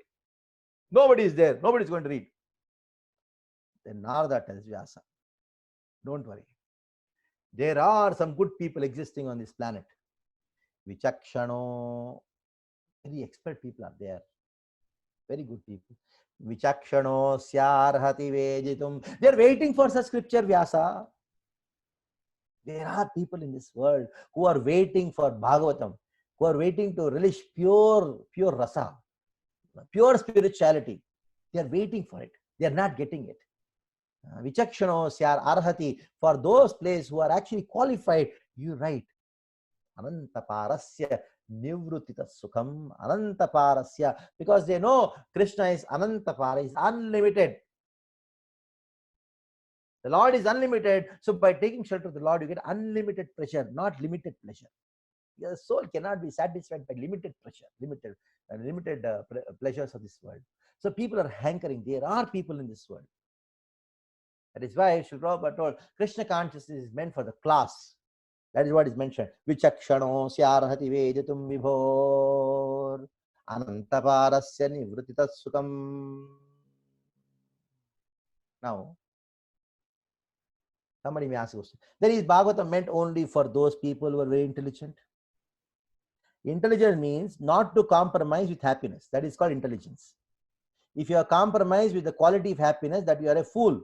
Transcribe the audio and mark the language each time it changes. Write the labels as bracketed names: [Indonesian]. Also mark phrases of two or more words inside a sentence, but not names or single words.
[English] Nobody is there. Nobody is going to read. Then Narada tells Vyasa, don't worry. There are some good people existing on this planet. Vichakshano, very expert people are there. Very good people. [Sanskrit] Vichakshano syarhati vejitum. [English] They are waiting for such scripture, Vyasa. There are people in this world who are waiting for Bhagavatam, who are waiting to relish pure rasa, pure spirituality. They are waiting for it. They are not getting it. [Sanskrit] Vichakshano syar arhati. [English] For those places who are actually qualified, you write. [Sanskrit] Anantaparasya nivrutita sukham anantaparasya. [English] Because they know Krishna is anantapara, is unlimited. The Lord is unlimited. So by taking shelter of the Lord, you get unlimited pleasure, not limited pleasure. Your soul cannot be satisfied by limited pleasure, limited pleasures of this world. So people are hankering. There are people in this world. That is why Srila Prabhupada told Krishna consciousness is meant for the class. That is what is mentioned. [Sanskrit] Vichakshano syarhati vejatum vibhor anantaparasya nivrutita sukham. [English] Now, somebody may ask a question. Then is Bhagavatam meant only for those people who are very intelligent? Intelligence means not to compromise with happiness. That is called intelligence. If you are compromised with the quality of happiness, that you are a fool.